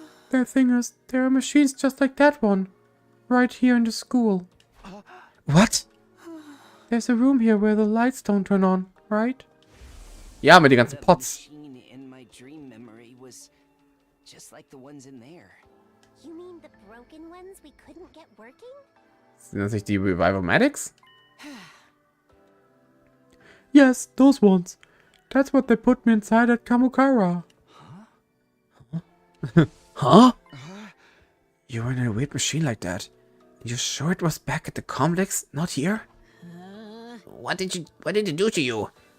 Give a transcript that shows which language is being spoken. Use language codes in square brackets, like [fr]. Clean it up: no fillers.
[en] The thing is, there are machines just like that one. Right here in the school. What? There's a room here where the lights don't turn on, right? [de] Ja, mit den ganzen [en] The Pots. machine in my dream memory was just like the ones in there. You mean the broken ones we couldn't get working? [de] Sind das nicht die Revival-Medics? [en] Yes, those ones. That's what they put me inside at Kamukara. Huh? You were in a weird machine like that. You sure it was back at the complex, not here? What did it do to you?